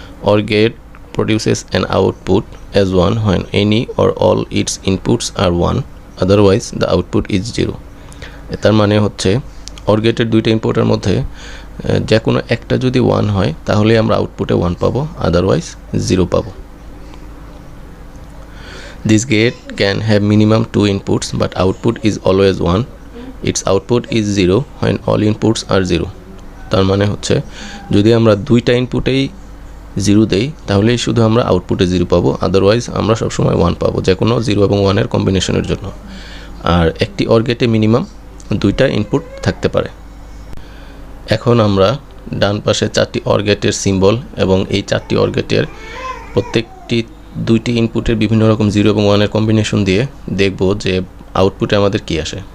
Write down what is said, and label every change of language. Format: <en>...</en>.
<en>Or gate produces an output as 1 when any or all its inputs are 1, otherwise the output is 0.</en> <bn>তার মানে হচ্ছে or গেটের দুইটা ইনপুটের মধ্যে যে কোনো একটা যদি 1 হয় তাহলে আমরা আউটপুটে 1 পাবো, আদারওয়াইজ 0 পাবো।</bn> <en>This gate can have minimum 2 inputs but output is always 1. Its output is 0 when all inputs are 0.</en> <bn>তার মানে হচ্ছে যদি আমরা দুইটা ইনপুটেই 0 দেই তাহলে শুধু আমরা আউটপুটে 0 পাবো, আদারওয়াইজ আমরা সবসময় 1 পাবো যে কোনো 0 এবং 1 এর কম্বিনেশনের জন্য। আর একটি অর গেটে মিনিমাম দুইটা ইনপুট থাকতে পারে। এখন আমরা ডান পাশে 4টি অর গেটের সিম্বল এবং এই 4টি অর গেটের প্রত্যেকটি দুইটি ইনপুটের বিভিন্ন রকম 0 এবং 1 এর কম্বিনেশন দিয়ে দেখব যে আউটপুটে আমাদের কি আসে।</bn>